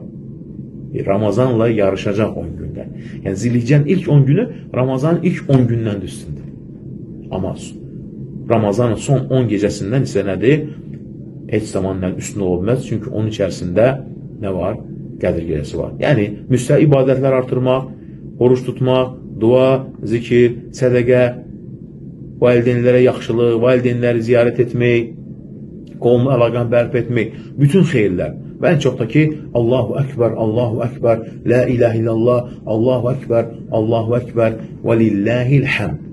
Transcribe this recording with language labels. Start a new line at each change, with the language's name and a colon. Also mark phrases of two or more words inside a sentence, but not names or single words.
Turkish: Ramazanla yarışacak 10 günler. Yani Zilhicce'nin ilk 10 günü Ramazanın ilk 10 günden üstünde. Ama Ramazanın son 10 gecesinden ise nedir? Heç zamanla üstün olmaz. Çünkü onun içerisinde ne var? Qədir gecesi var. Yani müstəh ibadetler artırmak, oruç tutmak, dua, zikir,
Azerbaijani: sədəqə, valideynlərə yaxşılıq, valideynləri ziyarət etmək, qolunu əlaqəni bərpa etmək, bütün xeyirlər. Və ən çox da ki,
Arabic: الله أكبر الله أكبر لا إله إلا الله الله أكبر الله أكبر ولله الحمد.